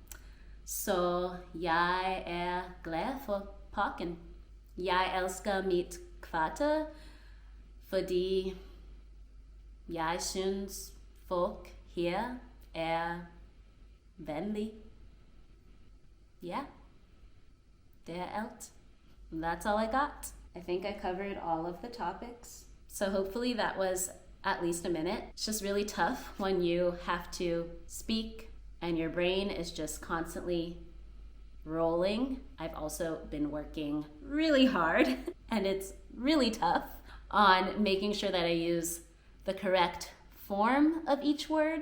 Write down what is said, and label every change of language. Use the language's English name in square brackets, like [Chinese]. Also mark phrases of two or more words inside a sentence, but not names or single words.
[Danish] Så jeg er glad for parken. Jeg elsker mit kvarter, fordi jeg synes folk her er venlige. Yeah, det er alt. [English] That's all I got. I think I covered all of the topics. So hopefully that was at least a minute. It's just really tough when you have to speak and your brain is just constantly rolling. I've also been working really hard and it's really tough on making sure that I use the correct form of each word.